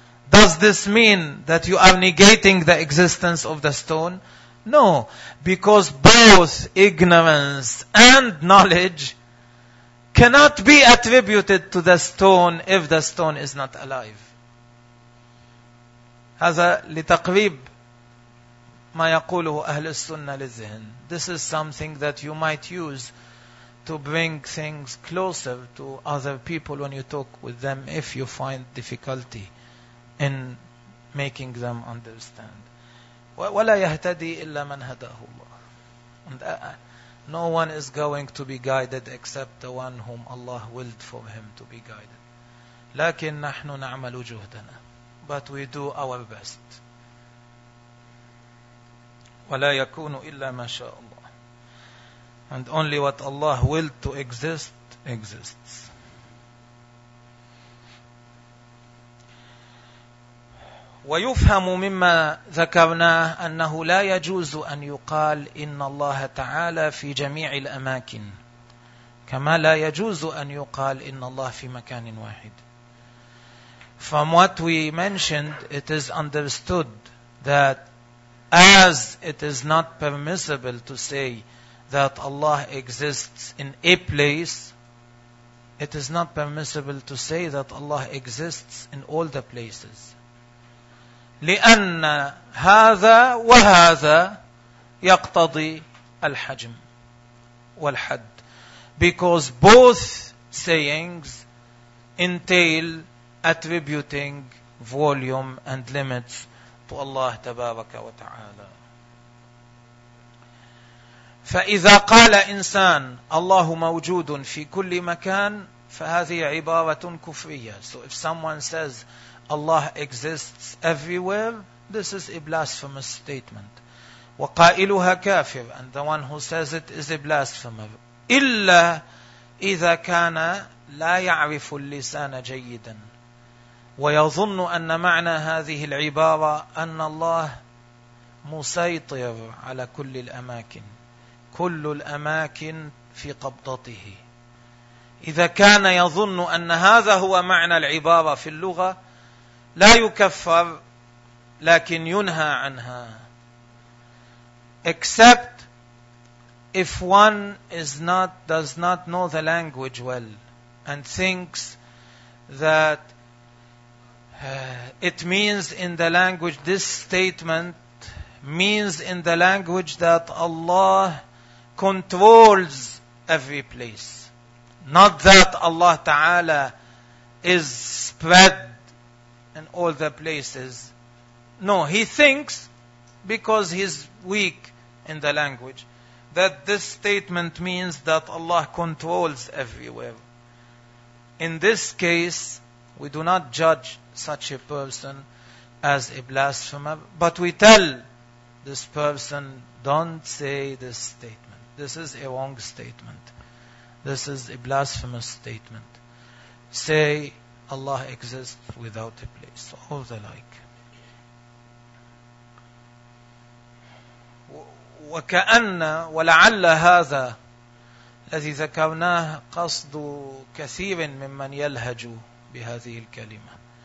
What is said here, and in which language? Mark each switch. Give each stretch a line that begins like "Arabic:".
English: Does this mean that you are negating the existence of the stone? No, because both ignorance and knowledge cannot be attributed to the stone if the stone is not alive.
Arabic: هذا لتقريب ما يقوله أهل السنة للذهن.
English: This is something that you might use to bring things closer to other people when you talk with them if you find difficulty in making them understand.
Arabic: وَلَا يَهْتَدِي إِلَّا مَنْ هَدَاهُ اللَّهُ.
English: And no one is going to be guided except the one whom Allah willed for him to be guided.
Arabic: لَكِنْ نَحْنُ نَعْمَلُ جُهْدَنَا.
English: But we do our best.
Arabic: وَلَا يَكُونُ إِلَّا مَا شَاءُ اللَّهُ.
English: And only what Allah willed to exist, exists.
Arabic: ويفهم مما ذكرناه أنه لا يجوز أن يقال إن الله تعالى في جميع الأماكن كما لا يجوز أن يقال إن الله في مكان واحد.
English: From what we mentioned, it is understood that as it is not permissible to say that Allah exists in a place, It is not permissible to say that Allah exists in all the places.
Arabic: لِأَنَّ هَذَا وَهَذَا يَقْتَضِي الْحَجْمِ والحد.
English: Because both sayings entail attributing volume and limits to Allah
Arabic: تبارك وتعالى. فإذا قال إنسان الله موجود في كل مكان فهذه عبارة كفرية.
English: So if someone says Allah exists everywhere, this is a blasphemous statement.
Arabic: وقائلها كافر,
English: and the one who says it is a blasphemer.
Arabic: إلا إذا كان لا يعرف اللسان جيدا ويظن أن معنى هذه العبارة أن الله مسيطر على كل الأماكن, كل الأماكن في قبضته. إذا كان يظن أن هذا هو معنى العبارة في اللغة لا يكفر لكن ينهى عنها.
English: Except if one does not know the language well and thinks that it means in the language, this statement means in the language that Allah controls every place, not that Allah Ta'ala is spread in all the places. No, he thinks, because he's weak in the language, that this statement means that Allah controls everywhere. In this case, we do not judge such a person as a blasphemer, but we tell this person, don't say this statement. This is a wrong statement. This is a blasphemous statement. Say, Allah exists without a place, or the like.
Arabic: وكأن ولعل هذا الذي ذكرناه قصد كثير ممن يلهج بهذه الكلمة.